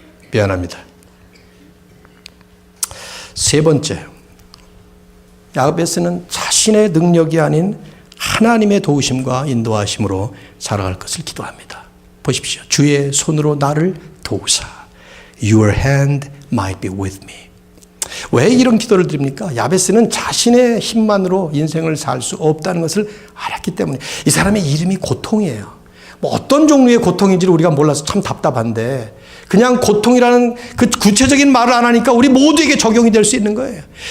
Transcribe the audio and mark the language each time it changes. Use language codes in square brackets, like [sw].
[ko] 미안합니다. 세 번째, 야베스는 자신의 능력이 아닌 하나님의 도우심과 인도하심으로 살아갈 것을 기도합니다. 보십시오. 주의 손으로 나를 도우사. [en] Your hand might be with me. [ko] 왜 이런 기도를 드립니까? 야베스는 자신의 힘만으로 인생을 살 수 없다는 것을 알았기 때문에. 이 사람의 이름이 고통이에요. 뭐 어떤 종류의 고통인지를 우리가 몰라서 참 답답한데, 그냥 고통이라는 그 구체적인 말을 안 하니까 우리 모두에게 적용이 될 수 있는 거예요.